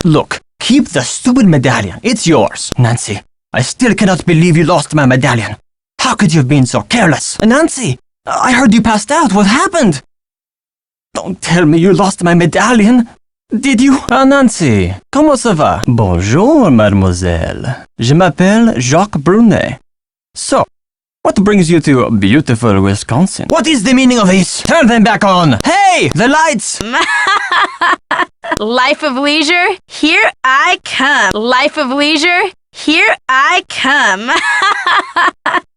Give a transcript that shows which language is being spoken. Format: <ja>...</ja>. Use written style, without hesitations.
<en>Look, keep the stupid medallion. It's yours. Nancy, I still cannot believe you lost my medallion. How could you have been so careless? Nancy, I heard you passed out. What happened? Don't tell me you lost my medallion. Did you?</en> <fr>Ah, Nancy, comment ça va? Bonjour, mademoiselle. Je m'appelle Jacques Brunet.</fr> <en>So, what brings you to beautiful Wisconsin? What is the meaning of this? Turn them back on! Hey! The lights! Life of leisure, here I come. Life of leisure, here I come.</en>